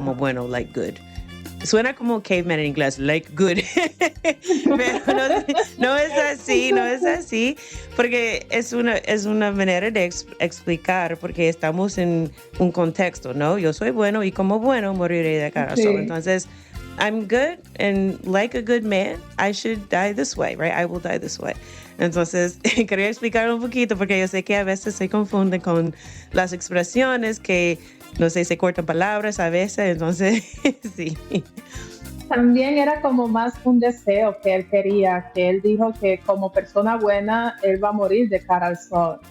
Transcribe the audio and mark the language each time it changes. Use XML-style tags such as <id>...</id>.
<es>como bueno,</es> <en>like good.</en> <es>Suena como caveman en inglés,</es> <en>like good.</en> <es>Pero no es así, porque es una manera de explicar, porque estamos en un contexto, ¿no? Yo soy bueno y como bueno moriré de cara al sol. Entonces,</es> <en>I'm good and like a good man, I should die this way, right? I will die this way.</en> <es>Entonces, quería explicar un poquito porque yo sé que a veces se confunden con las expresiones que, no sé, se cortan palabras a veces, entonces, sí. También era como más un deseo que él quería, que él dijo que como persona buena, él va a morir de cara al sol.</es>